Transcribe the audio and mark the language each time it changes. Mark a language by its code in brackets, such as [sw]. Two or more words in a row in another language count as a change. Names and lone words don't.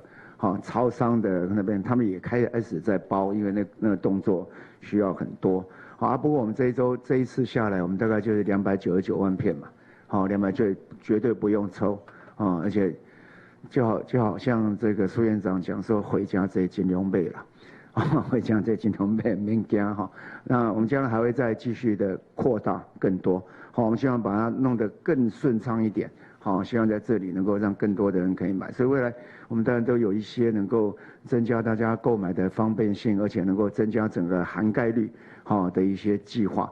[zh] 好，超商的那邊他們也開始在包，因為那個動作需要很多。好，不過我們這一次下來，我們大概就是299萬片嘛。好，200絕對不用抽啊，而且就好像這個蘇院長講說，回家這盡量備了。会这样在镜头面加哈。那我们将来还会再继续的扩大更多，好，我们希望把它弄得更顺畅一点，好，希望在这里能够让更多的人可以买。所以未来我们当然都有一些能够增加大家购买的方便性，而且能够增加整个涵盖率好的一些计划。